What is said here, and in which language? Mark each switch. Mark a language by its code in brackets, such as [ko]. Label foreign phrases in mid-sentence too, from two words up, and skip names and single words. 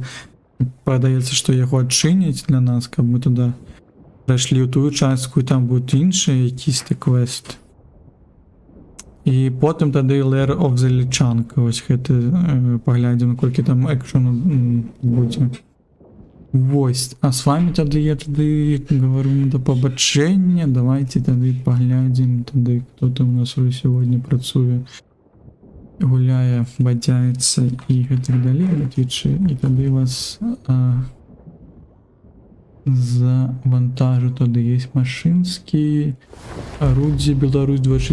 [be] Падаецца, што яго адчыняць для нас, каб мы туды прайшлі ў тую частку, і там будуць іншыя якісь-то квест. І потым тады Lair of the Lichanka, вось гэта паглядзім, наколькі там экшену будзе. [ru] Вось, а с вами тады я тады говорю [uk] до побачення. [be] Давайте тады паглядзім тады, хто там у нас сегодня працуе, гуляе, бадзяецца і гэтак далей на Твічы, і тады вас завантажу. Тады есть Машинскі, Рудзі, Беларусь 22.